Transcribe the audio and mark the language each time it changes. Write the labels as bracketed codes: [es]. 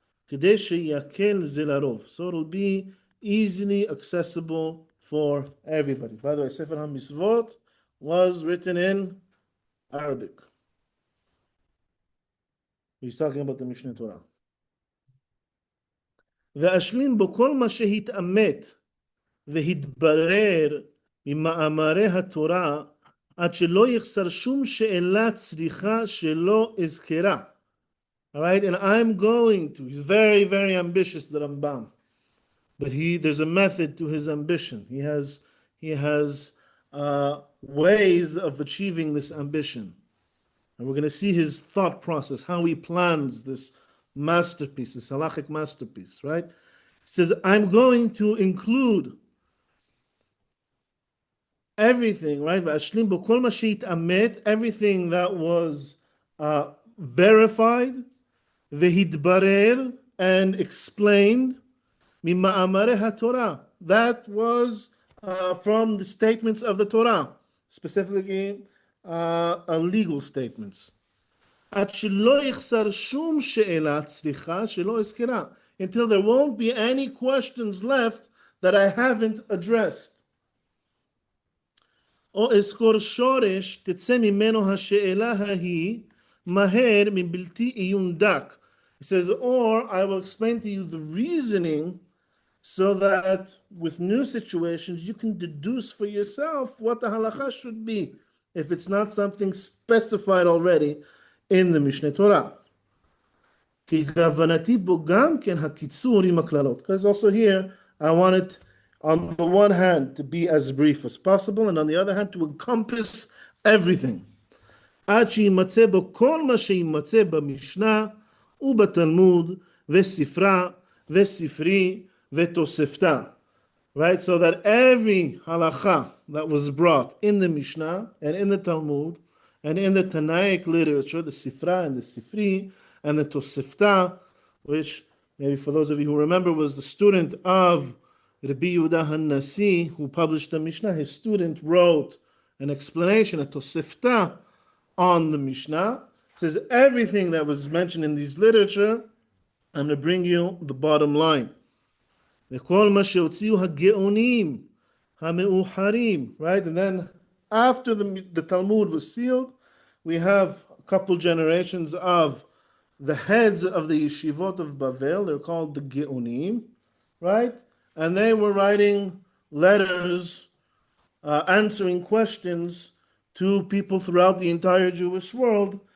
[he] Kedei sheyakel ze larov. [en] So it'll be easily accessible for everybody. By the way, Sefer HaMitzvot was written in Arabic. He's talking about the Mishneh Torah. [he] ואשלים בו כל מה שהתאמת והתברר ממאמרי התורה עד שלא יחסר שום שאלה צריכה שלא אזכרה. [en] All right, and I'm going to, he's very, very ambitious, the Rambam. But there's a method to his ambition. he has ways of achieving this ambition. And we're going to see his thought process, how he plans this masterpiece, this halachic masterpiece, right? He says, I'm going to include everything, right? Everything that was verified, [he] v'hidbarer, [en] and explained, [he] mima'amare haTorah. [en] That was from the statements of the Torah, specifically legal statements. Until there won't be any questions left that I haven't addressed. [he] או אזכור שורש תצא ממנו השאלה ההיא מהר מבלתי עיון דק. [en] He says, or I will explain to you the reasoning so that with new situations you can deduce for yourself what the halacha should be if it's not something specified already in the Mishneh Torah. [he] כי כוונתי בו גם כן הקיצור עם הכללות. [en] Because also here I want it on the one hand to be as brief as possible and on the other hand to encompass everything. [he] עד שימצא בו כל מה שימצא במשנה ובתלמוד וספרה וספרי ותוספתא. [en] Right, so that every halacha that was brought in the Mishnah and in the Talmud and in the Tanaic literature, the Sifra and the Sifri and the Tosefta, which maybe for those of you who remember was the student of Rabbi Yehuda HaNasi, who published the Mishnah. His student wrote an explanation, a Tosefta, on the Mishnah. It says everything that was mentioned in these literature, I'm going to bring you the bottom line. [he] וכל מה שהוציאו הגאונים המאוחרים, [en] right? And then after the Talmud was sealed, we have a couple generations of the heads of the yeshivot of Bavel. They're called the Geonim, right? And they were writing letters, answering questions to people throughout the entire Jewish world.